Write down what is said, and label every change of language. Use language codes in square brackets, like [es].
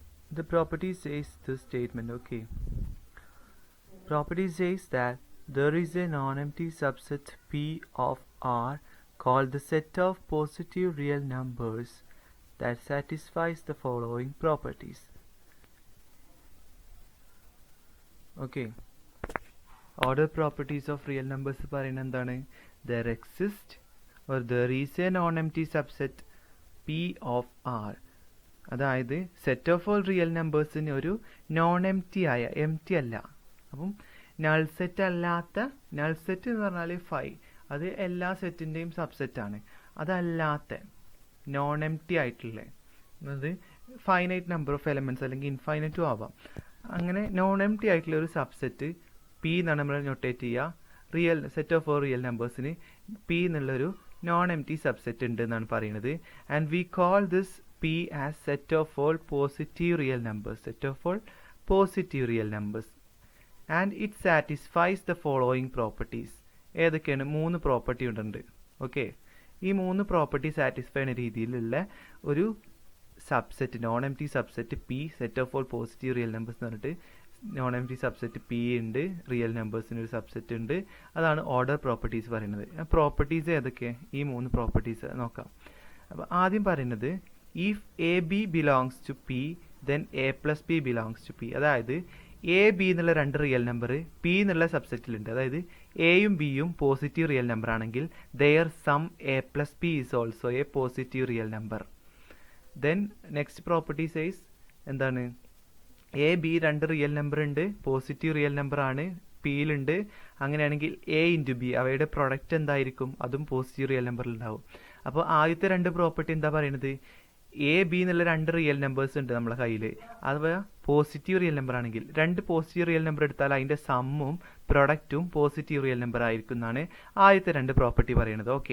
[en] The property says this statement. Okay, property says that there is a non-empty subset P of R called the set of positive real numbers that satisfies the following properties. Okay, order properties of real numbers [ml] പറയുന്നത് എന്താണ്? [en] There exists or there is a non-empty subset P of R. [ml] അതായത് set of all real നമ്പേഴ്സിന് ഒരു non എംറ്റി ആയ, എംറ്റി അല്ല, അപ്പം null set അല്ലാത്ത, null set എന്ന് പറഞ്ഞാൽ 5, അത് എല്ലാ സെറ്റിൻ്റെയും സബ്സെറ്റാണ്. അതല്ലാത്ത നോൺ എംറ്റി ആയിട്ടുള്ള, അതായത് ഫൈനൈറ്റ് നമ്പർ ഓഫ് എലമെൻറ്റ്സ് അല്ലെങ്കിൽ ഇൻഫൈനൈറ്റും ആവാം, അങ്ങനെ നോൺ എംറ്റി ആയിട്ടുള്ള ഒരു സബ്സെറ്റ് പി എന്നാണ് നമ്മൾ നൊട്ടേറ്റ് ചെയ്യുക. Real set of all real നമ്പേഴ്സിന് P എന്നുള്ളൊരു നോൺ എംറ്റി സബ്സെറ്റ് ഉണ്ട് എന്നാണ് പറയുന്നത്. [en] And we call this P as set of all positive real numbers, set of all positive real numbers, and it satisfies the following properties. [ml] ഏതൊക്കെയാണ്? 3 property ഉണ്ട്. Okay, ഈ 3 property satisfy ചെയ്യുന്ന രീതിയിലുള്ള ഒരു subset, non എംറ്റി subset P, set of all positive real numbers എന്ന് പറഞ്ഞിട്ട് non എംറ്റി subset P ഉണ്ട്, real നമ്പേഴ്സിന് ഒരു സബ്സെറ്റ് ഉണ്ട്. അതാണ് ഓർഡർ പ്രോപ്പർട്ടീസ് പറയുന്നത്. പ്രോപ്പർട്ടീസ് ഏതൊക്കെ? ഈ 3 പ്രോപ്പർട്ടീസ് നോക്കാം. അപ്പോൾ ആദ്യം പറയുന്നത് [en] if AB belongs to P then A plus P belongs to P. [ml] അതായത് എ ബി എന്നുള്ള 2 റിയൽ നമ്പർ പി എന്നുള്ള സബ്സെറ്റിലുണ്ട്. അതായത് എയും ബിയും പോസിറ്റീവ് റിയൽ നമ്പർ ആണെങ്കിൽ [en] their sum A plus P is also a positive real number. Then next property says [ml] എന്താണ്? A B 2 real number ഉണ്ട്, positive real number ആണ്, പിയിലുണ്ട്. അങ്ങനെയാണെങ്കിൽ എ ഇൻറ്റു ബി, അവയുടെ പ്രൊഡക്റ്റ് എന്തായിരിക്കും? അതും പോസിറ്റീവ് റിയൽ നമ്പറിൽ ഉണ്ടാവും. അപ്പോൾ ആദ്യത്തെ 2 പ്രോപ്പർട്ടി എന്താ പറയുന്നത്? എ ബി എന്നുള്ള 2 റിയൽ നമ്പേഴ്സ് ഉണ്ട് നമ്മളെ കയ്യിൽ, അഥവാ പോസിറ്റീവ് റിയൽ നമ്പർ ആണെങ്കിൽ 2 പോസിറ്റീവ് റിയൽ നമ്പർ എടുത്താൽ അതിൻ്റെ സമ്മും പ്രൊഡക്റ്റും പോസിറ്റീവ് റിയൽ നമ്പർ ആയിരിക്കും എന്നാണ് ആദ്യത്തെ 2 പ്രോപ്പർട്ടി പറയുന്നത്.